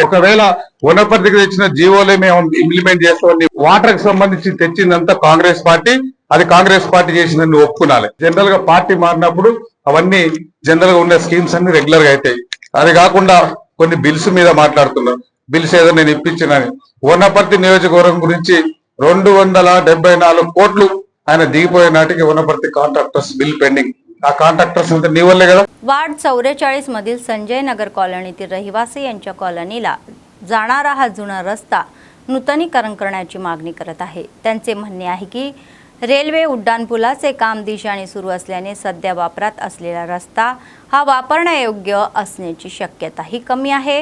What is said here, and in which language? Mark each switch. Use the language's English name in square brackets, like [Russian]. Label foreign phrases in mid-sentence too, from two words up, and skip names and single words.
[Telugu] ఒకవేళ వనపర్తికి తెచ్చిన జీవోలే మేము ఇంప్లిమెంట్ చేస్తామని వాటర్ కి సంబంధించి తెచ్చిందంతా కాంగ్రెస్ పార్టీ, అది కాంగ్రెస్ పార్టీ చేసిందని ఒప్పుకునాలి. జనరల్ గా పార్టీ మారినప్పుడు అవన్నీ జనరల్ గా ఉన్న స్కీమ్స్ అన్ని రెగ్యులర్ గా అవుతాయి. అది కాకుండా కొన్ని బిల్స్ మీద మాట్లాడుతున్నారు. బిల్స్ ఏదో నేను ఇప్పించినని. వనపర్తి నియోజకవర్గం గురించి 274 కోట్లు ఆయన దిగిపోయే నాటికి वनपर्ती [English] contractors bill pending. [Marathi] हा कॉन्ट्रॅक्टर्स नंतर निवडले का? वार्ड 44 मधील संजय नगर कॉलनीतील रहिवासी यांच्या कॉलनीला जाणारा हा जुना रस्ता नूतनीकरण करण्याची मागणी करत आहे. त्यांचे म्हणणे आहे की रेल्वे उड्डाणपुलाचे काम दिशाने सुरू असल्याने सध्या वापरात असलेला रस्ता हा वापरण्यायोग्य असण्याची शक्यताही कमी आहे.